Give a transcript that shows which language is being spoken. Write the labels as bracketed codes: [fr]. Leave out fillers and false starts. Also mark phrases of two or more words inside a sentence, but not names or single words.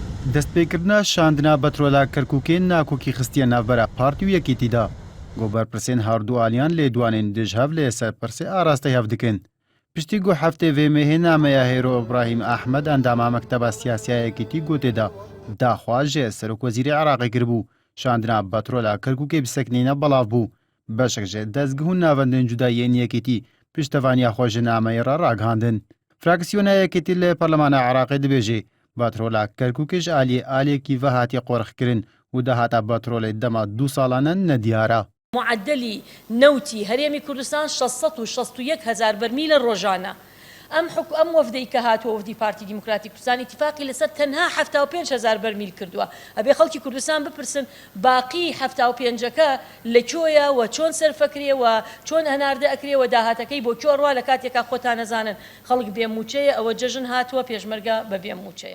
[ku] دەستپێکردنا شاندنا بەترۆلا کەرکووکێن ناکۆکی خستیە ناوبەرە پارتی و یەکێتیدا گۆبەرپرسێن هەردوو ئالیان لێ دوانێن دژهەv لێ سەرپرسێ ئاراستەی هەف دکن پشتی گۆ هەفتێ vêmehê nameya Hêro İbrahîm Ehmed endama mekteba siyasiya yekîtî gotê da daxwa jê Serokvezîrê Iraqê kiribû şandina betrola Kerkûkê bi seknîne belav bû beşek jê dezgihûn navendên cudayiyên yekîtî piştevaniya xwe ji nameyê re ragihandin. Fraksiyona yekîtî lê Parlemana Iraqê dibêje betrola Kerkûkê ji aliyê aliyekî ve hatiye qorxkirin û dahata betrolê dema 2 ساڵانە nediyara. [ckb] معدلی نوتی هەرێمی کوردستان 661 هزار بەرمیلە ڕۆژانە. ئەم وەفدەی کە هاتووە وەفدی پارتی دیموکراتی کوردستان ئیتیفاقی لەسەر تەنها 75 هزار بەرمیل کردووە. ئەبێ خەڵکی کوردستان بپرسن باقی 75ەکە لەکوێیە و چۆن سەرفەکرێ و چۆن هەناردە ئەکرێ و داهاتەکەی بۆ کۆڕوا لە کاتێکا خۆتان نەزانن خەڵک بێموچەیە ئەوە جەژن هاتووە پێشمەرگە بە بێموچەیە.